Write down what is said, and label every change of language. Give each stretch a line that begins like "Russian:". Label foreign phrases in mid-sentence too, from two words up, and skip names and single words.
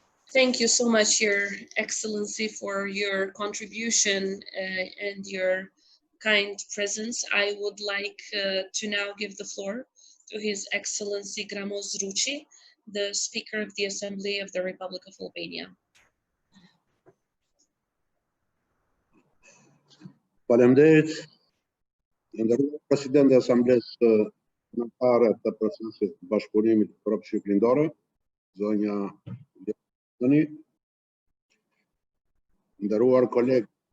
English: Thank you so much, Your Excellency, for your contribution and your kind presence. I would like to now give the floor to His Excellency Gramos Ruci, the Speaker of the Assembly of the Republic of Albania.
Albanian: Faleminderit, nderuar Presidenti e Asamblesë Kombëtare të Procesit të Bashkëpunimit Evropë-Shqipërindore, zonja Doni, nderuar kolegë